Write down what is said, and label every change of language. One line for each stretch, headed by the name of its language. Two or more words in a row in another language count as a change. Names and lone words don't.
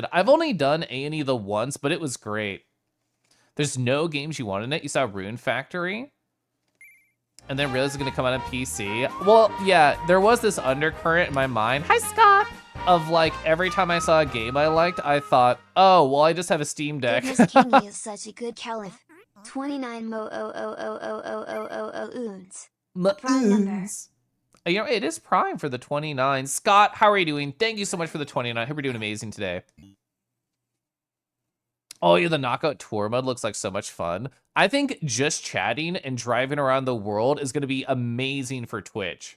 English: I've only done A&E the once, but it was great. There's no games you want in it. You saw Rune Factory, and then realized it's gonna come out on PC. Well, yeah, there was this undercurrent in my mind. Hi, Scott! Of like, every time I saw a game I liked, I thought, oh, well, I just have a Steam Deck. Goodness, Kingy is such a good caliph. 29 mo o o o o o o o o oons. A prime number. You know, it is prime for the 29. Scott, how are you doing? Thank you so much for the 29. I hope you're doing amazing today. Oh, yeah, the Knockout Tour mode looks like so much fun. I think just chatting and driving around the world is going to be amazing for Twitch.